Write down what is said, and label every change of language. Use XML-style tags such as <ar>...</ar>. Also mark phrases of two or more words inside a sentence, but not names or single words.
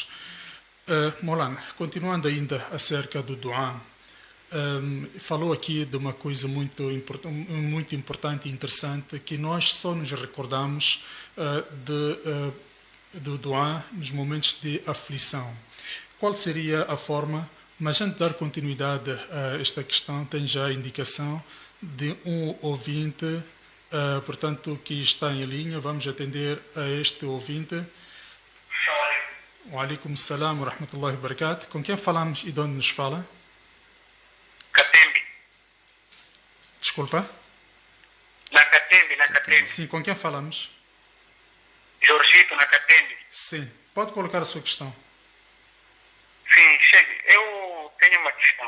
<pt>Maulana, continuando ainda acerca do dua, falou aqui de uma coisa muito importante e interessante, que nós só nos recordamos do dua nos momentos de aflição. Qual seria a forma? Mas antes de dar continuidade a esta questão, tem já a indicação de um ouvinte, portanto, que está em linha. Vamos atender a este ouvinte.</pt> <ar>وعليكم السلام ورحمة الله وبركاته.</ar> <pt>Com quem falamos e de onde nos fala? Catembe. Desculpa? Na Catembe. Sim, com quem falamos? Jorgito, na Catembe. Sim, pode colocar a sua questão. Sim, chegue. Eu tenho uma questão.</pt>